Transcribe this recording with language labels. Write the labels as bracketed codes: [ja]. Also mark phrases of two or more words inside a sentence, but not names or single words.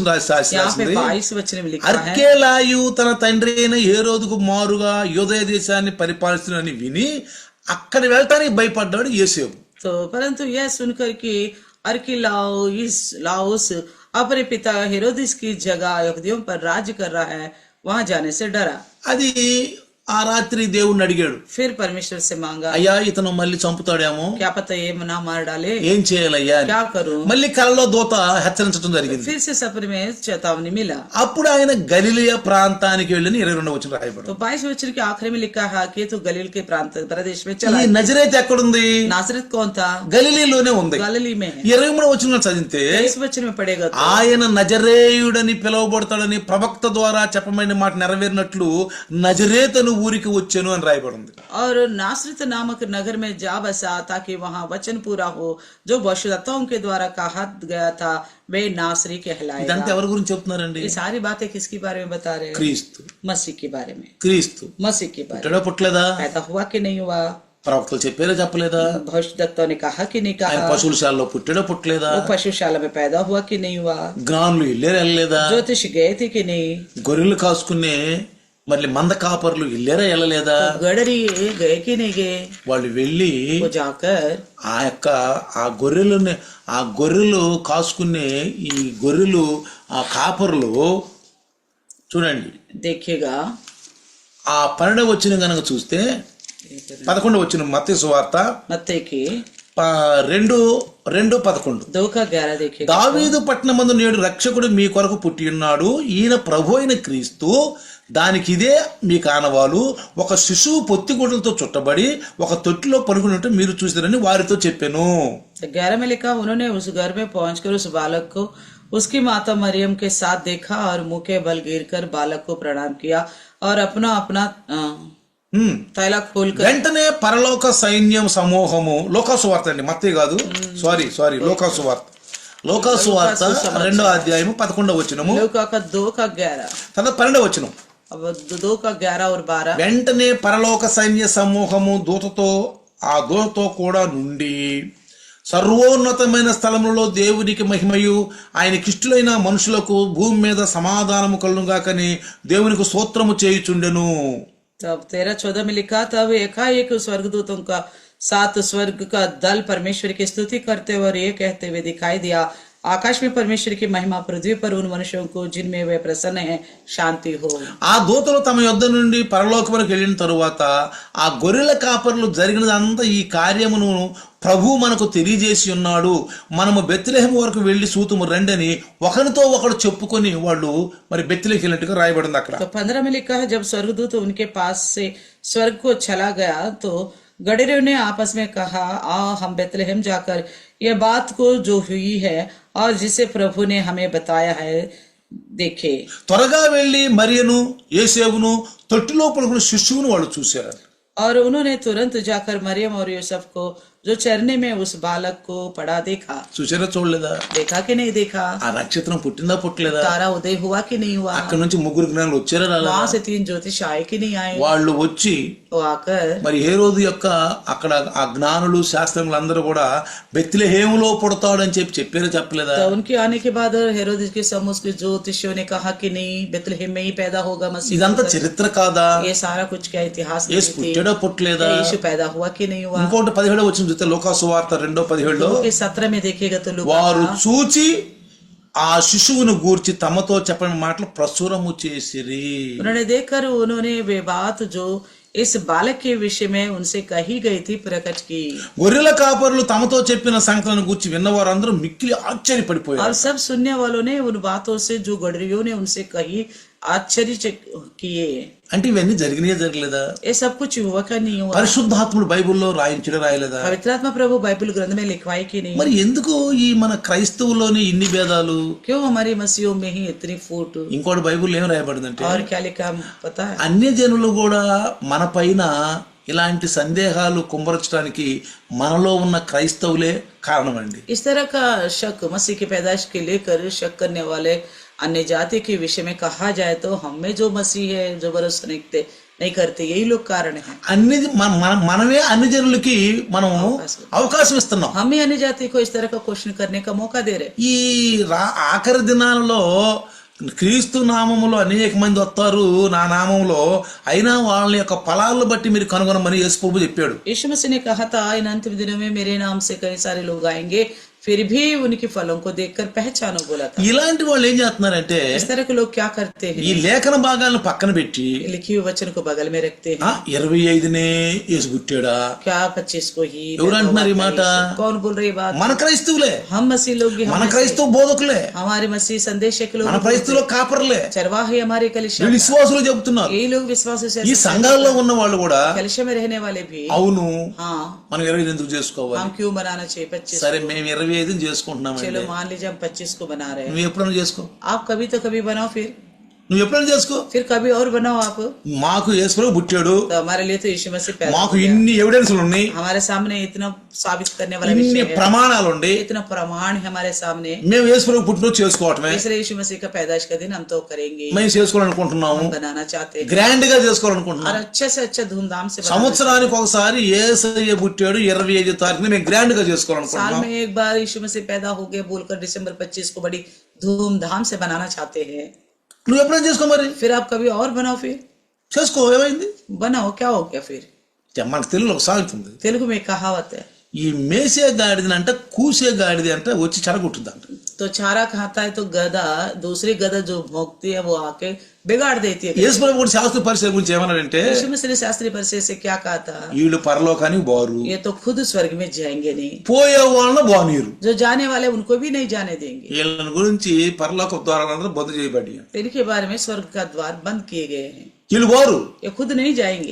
[hi] यहाँ पे [te] రాసింది, [hi] 22 वचन में लिखा है, [te] అర్కేలాయు తన తండ్రి అయిన హేరోదుకు మారుగా యోదయ దేశాన్ని పరిపాలిస్తున్నని విని అక్కడ వెళ్ళటానికి భయపడ్డాడు యోసేపు. [hi] तो परंतु यह सुनकर कि अरकिलाउस अपने पिता हेरोदिस की जगह यहूदियों पर राज्य कर रहा है, वहां जाने से डरा। [te] అది ఆ రాత్రి దేవుణ్ణి అడిగాడు, [hi] फिर परमेश्वर से मांगा, [te] అయ్యా ఇతను మళ్ళీ చంపుతాడేమో, [hi] क्या पता ये ना मार डाले, [te] ఏం చేయాలయ్యా అని. [hi] क्या करूं. [te] మళ్ళీ కలలో దూత హెచ్చరించడం జరిగింది. [hi] फिर से सफर में चेतावनी मिला. [te] అప్పుడు ఆయన గలిలయ ప్రాంతానికి వెళ్ళని 22వ వచనం రాయబడింది. [hi] तो 22 वचन के आखिर में लिखा है कि तो गलील के प्रांत प्रदेश में ఈ चला. [te] నజరేతు ఎక్కడుంది? [hi] नासरत कौन था? [te] గలిలీలోనే ఉంది. [hi] गलीली में है. [te] 23వ వచనం చదివితే [hi] 23 वचन में पड़ेगा तो, [te] ఆయన నజరేయుడని పిలువబడతాడని ప్రవక్త ద్వారా చెప్పమైన మాట నెరవేరినట్లు నజరేతను ఊరికి వచ్చెను అని రాయబడింది. [hi] और नासरत नामक नगर में जा बसा ताकि वहां वचन पूरा हो जो भविष्यवक्ताओं के द्वारा कहा गया था, वे नासरी कहलाएगा. [te] ఇదంతా ఎవరి గురించి చెప్తున్నారండి? [hi] ये सारी बातें किसके बारे में बता रहे हैं? [te] క్రీస్తు. [hi] मसीह के बारे में. [te] క్రీస్తు [hi] मसीह के बारे [te] పుట్టడా పుట్టలేదా? [hi] में. पैदा हुआ कि नहीं हुआ? [te] ప్రవక్తలు చెప్పారా చెప్పలేదా? [hi] भविष्यवक्ताओं ने कहा कि नहीं [te] ఆయన [hi] कहा? [te] పశువులశాలలో పుట్టడా పుట్టలేదా? [hi] वो पशुशाला में पैदा हुआ कि नहीं हुआ? [te] జ్ఞానులు ఇల్లేరు వెళ్ళలేదా? [hi] ज्योतिष गए थे कि नहीं? [te] గొర్రెలు కాసుకునే మళ్ళీ మంద కాపర్లు ఇల్లేరా వెళ్ళలేదా? [hi] गडरी गए कि नहीं गए? [te] వాళ్ళు వెళ్ళి [hi] वो जाकर [te] ఆ గొర్రెలు కాసుకునే ఈ గొర్రెలు ఆ కాపర్లు చూడండి, [hi] देखिएगा [te] ఆ 12వ వచనం గనక చూస్తే 11వ వచనం మత్తయి సువార్త [hi] मत्ती की 2:11 2 का 11 देखिएगा. [te] దావీదు పట్టణమందు నేడు రక్షకుడు మీ కొరకు పుట్టి ఉన్నాడు, ఈయన ప్రభు అయిన క్రీస్తు. దానికి ఇదే మీ కానవాలు, ఒక శిశువు పొత్తిగుడ్డలతో చుట్టబడి ఒక తొట్టిలో పడుకున్నట్టు మీరు చూసారని వారితో చెప్పాను. [hi] 11 में लिखा, उन्होंने उस घर में पहुंचकर उस बालक को उसकी माता मरियम के साथ देखा और मुंह के बल गिरकर बालक को प्रणाम किया और अपना अपना तैला खोलकर. [te] వెంటనే పరలోక సైన్యం సమూహము, లోకాసువార్త అండి, మత్తయి కాదు, సారీ లోకాసువార్త 2వ అధ్యాయము 11వ వచనము, [hi] लूका का 2 का 11. [te] తర్వాత 12వ వచనం. [hi] अब 2 का 11 और 12. [te] వెంటనే పరలోక సైన్య సమూహము ఆ దూతతో కూడా నుండి సర్వోన్నతమైన స్థలములలో దేవునికి మహిమయు ఆయనకిష్టులైన మనుషులకు భూమి మీద సమాధానము కలుగుగాకని దేవునికి స్తోత్రము చేయుచుండెను. [hi] तब 13-14 में लिखा, तब एकाएक स्वर्गदूतों का 7 स्वर्ग का दल परमेश्वर की स्तुति करते हुए और ये कहते हुए दिखाई दिया, आकाश में परमेश्वर की महिमा, पृथ्वी पर उन मनुष्यों को जिनमें वे प्रसन्न है, शांति हो. [te] ఆ దూతలు తమ యొద్ద నుండి పరలోకమునకు వెళ్ళిన తరువాత ఆ గొర్రెల కాపర్లు జరిగినదంతా ఈ కార్యమును ప్రభు మనకు తెలియజేసి ఉన్నాడు, మనము బెత్లెహేము వరకు వెళ్లి సూతుము రండని ఒకరితో ఒకడు చెప్పుకొని వాళ్ళు మరి బెత్లెహేముకి వెళ్ళినట్టుగా రాయబడింది అక్కడ. [hi] तो 15 में लिखा है, जब स्वर्गदूत उनके पास से स्वर्ग को चला गया तो गडरियों ने आपस में कहा, आओ हम बेतलहम जाकर यह बात को जो हुई है और जिसे प्रभु ने हमें बताया है देखे. [te] త్వరగా వెళ్లి మరియను యేసేపును తొట్టిలో పడుకున్న శిశువును వాళ్ళు చూశారు. [hi] और उन्होंने तुरंत जाकर मरियम और यूसुफ को जो चरने में उस बालक को पड़ा देखा. [te] చూసారా చూడలేదా? [hi] देखा कि नहीं देखा? [te] ఆ నక్షత్రం పుట్టిందా పుట్టలేదా? [hi] तारा उदय हुआ कि नहीं हुआ? [te] అక్కడ నుంచి 3 జ్ఞానులు వచ్చారా రాలేదా? [hi] वहां से 3 ज्योतिष आए कि नहीं आए? [te] వాళ్ళు వచ్చి [hi] वो आकर [te] మరి హేరోదు యొక్క అక్కడ ఆ జ్ఞానులు శాస్త్రములు అందరూ కూడా బెత్లెహేములో పుడతాడు అని చెప్పారా చెప్పలేదా? [hi] तो उनके आने के बाद हेरोदेस के समूह के ज्योतिषियों ने कहा कि नहीं, बेतलहम में ही पैदा होगा मसीह. [te] ఇదంతా చరిత్ర కాదా? [hi] ये सारा कुछ क्या इतिहास [te] యేసు పుట్టాడా పుట్టలేదా? [hi] यीशु पैदा हुआ कि नहीं हुआ? [te] ఇంకోటి 17వ వచనం చూస్తే లోకాసువార్త 2:17 [hi] लूका 17 में देखिएगा तो लूका [te] వారు చూచి ఆ శిశువును గూర్చి తమతో చెప్పని మాటలు ప్రచురము చేసిరి. [hi] उन्होंने देखकर उन्होंने वे बात जो इस बालक के विषय में उनसे कही गई थी प्रकट की. [te] గొర్రెల కాపరులు తమతో చెప్పిన సంగతులను గూర్చి విన్నవారు అందరూ మిక్కిలి ఆశ్చర్యపడిపోయారు. [hi] और सब सुनने वालों ने उन बातों से जो गडरियों ने उनसे कही आश्चर्य किए. [te] అంటే ఇవన్నీ జరగలేదా? [hi] ये सब कुछ हुआ का नहीं हुआ? [te] పరిశుద్ధాత్ముడు బైబిల్లో రాయలేదా? [hi] पवित्रात्मा प्रभु बाइबल ग्रंथ में लिखवाई कि नहीं? [te] మరి ఎందుకు ఈ మన క్రైస్తవులోని ఇన్ని భేదాలు? [hi] क्यों हमारी मसीहों में ही इतनी फूट? [te] ఇంకోటి బైబిల్ ఏం రాయబడిందంటే, [hi] और क्या लिखा पता है? [te] అన్య జనులు కూడా మన పైన ఇలాంటి సందేహాలు కుమ్మరించడానికి మనలో ఉన్న క్రైస్తవులే కారణమండి. [hi] इस तरह का शक मसीह की पैदाइश के लेकर शक करने वाले अन्य जाति के विषय में कहा जाए तो हम में जो मसीह है जो भरोसा नहीं करते, यही लोग कारण है. [te] మనమే అన్ని జనులకి మనం అవకాశం ఇస్తున్నాం. [hi] हम ही अन्य जाति को इस तरह का क्वेश्चन करने का मौका दे रहे. [te] ఈ ఆఖరి దినాలలో క్రీస్తు నామములో అనేక మంది వస్తారు నా నామంలో, అయినా వాళ్ళ యొక్క ఫలాలను బట్టి మీరు కనుగొనమని యేసు ప్రభు చెప్పాడు. [hi] यीशु मसीह ने कहा था, इन अंतिम दिनों में मेरे नाम से कई सारे लोग आएंगे, फिर भी उनके फलों को देखकर पहचानो बोला था। [te] ఇలాంటి వాళ్ళు ఏం చేస్తున్నారంటే [hi] इस तरह के लोग क्या करते ఈ हैं, [te] లేఖన భాగాలను పక్కన పెట్టి [hi] लिखी हुए वचन को बगल में रखते हैं। [te] 25నే యేసు పుట్టాడా? [hi] क्या 25 को ही [te] ఎవరు అంటున్నారు ఈ మాట? [hi] कौन बोल रही बात? [te] మన క్రైస్తవులే, [hi] हम मसीह लोग ही, [te] మన క్రైస్తవ బోధకులే, [hi] हमारे मसीह संदेशक लोग, [te] మన క్రైస్తవుల కాపర్లే, [hi] चरवाहे हमारे कलिशा, [te] వీళ్ళు విశ్వాసులు చెబుతున్నారు. [hi] ये लोग विश्वास से [te] ఈ సంఘాల్లో ఉన్న వాళ్ళు కూడా [hi] कलिशा में रहने वाले भी, [te] అవును [hi] हाँ [te] మనం 25 ఎందుకు చేసుకోవాలి? [hi] हम क्यों बनाना चाहिए 25? [te] సరే మేము 25 చేసుకుంటున్నామండి. [hi] चलो मान लीजिए हम 25 को बना रहे हैं, [te] నువ్వు ఎప్పుడైనా చేసుకో, [hi] आप कभी तो कभी बनाओ, [te] నువ్వు ఎప్పుడైనా చేసుకో. [hi] फिर कभी और बनाओ आप। [te] మాకు యేసుప్రభు పుట్టాడు, [hi] तो हमारे लिए तो यीशु मसीह पैदा [te] మాకు [hi] हो गया। [te] ఇన్ని ఎవిడెన్స్లు ఉన్నాయి, [hi] हमारे सामने इतना साबित करने वाला [te] ఇన్ని [hi] विषय है, [te] ప్రమాణాలు ఉండి [hi] इतना प्रमाण है हमारे सामने, [te] మేము యేసుప్రభు పుట్టినరోజు చేసుకోవటమే, [hi] इसलिए यीशु मसीह का पैदाइश का दिन हम तो करेंगे, [te] మేము చేసుకోవాలనుకుంటున్నాము, [hi] हम बनाना चाहते हैं [te] గ్రాండ్ గా [hi] और [te] చేసుకోవాలనుకుంటున్నాం. [hi] अच्छे से अच्छा धूमधाम से बनाना [te] సంవత్సరానికి ఒకసారి యేసయ్య పుట్టాడు 25 తారీఖున మేము గ్రాండ్ గా [hi] चाहते हैं। साल [te] చేసుకోవాలనుకుంటున్నాం. [hi] में एक बार यीशु मसीह पैदा हो गया बोलकर दिसंबर 25 को बड़ी धूमधाम से बनाना चाहते हैं। [te] నువ్వు ఎప్పుడైనా చేసుకో, మరి [hi] फिर आप कभी और बनाओ, फिर [te] చేసుకో. ఏమైంది? [hi] बनाओ, क्या हो गया फिर? [te] మనకు తెలుగులో ఒక సామెత ఉంది, [hi] तेलुगु में कहावत है, [te] ఈ మేసే గాడిదని అంటే కూసే గాడిది అంటే వచ్చి చెడగొట్టుద్దంట. [hi] तो चारा खाता है तो गधा, दूसरी गधा जो भोंकती है वो आके बिगाड़ देती है। [te] యేసుప్రభు కూడా శాస్త్ర పరిచయం గురించి ఏమన్నాడంటే, [hi] यीशु मसीह ने शास्त्रीय परिचय से क्या कहा था? [te] వీళ్ళు పరలోకానికి బారు, [hi] ये तो खुद स्वर्ग में जाएंगे नहीं, [te] పోయే వాళ్ళని బానీరు. [hi] जो जाने वाले उनको भी नहीं जाने देंगे। [te] వీళ్ళని గురించి పరలోక ద్వారాలందరూ బంద్ చేయబడి, [hi] इनके बारे में स्वर्ग का द्वार बंद किए गए हैं, [te] వీళ్ళు బారు, [hi] ये खुद नहीं जाएंगे,